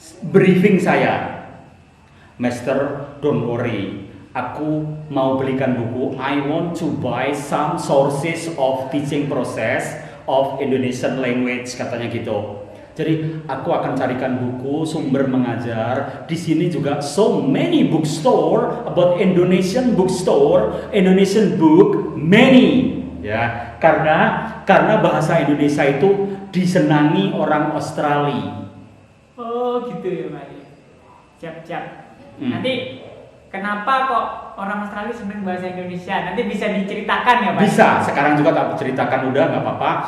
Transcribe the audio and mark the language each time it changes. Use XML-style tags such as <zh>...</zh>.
<id>Briefing saya, Master,</id> <en>don't worry.</en> <id>Aku mau belikan buku.</id> <en>I want to buy some sources of teaching process of Indonesian language,</en> <id>katanya gitu. Jadi aku akan carikan buku sumber mengajar. Di sini juga</id> <en>so many bookstore about Indonesian bookstore, Indonesian book, many.</en> <id>Ya, karena bahasa Indonesia itu disenangi orang Australia. Oh gitu ya Pak Ali. Siap. Nanti kenapa kok orang Australia senang bahasa Indonesia? Nanti bisa diceritakan ya Pak? Bisa, sekarang juga tak ceritakan, udah nggak apa-apa.</id>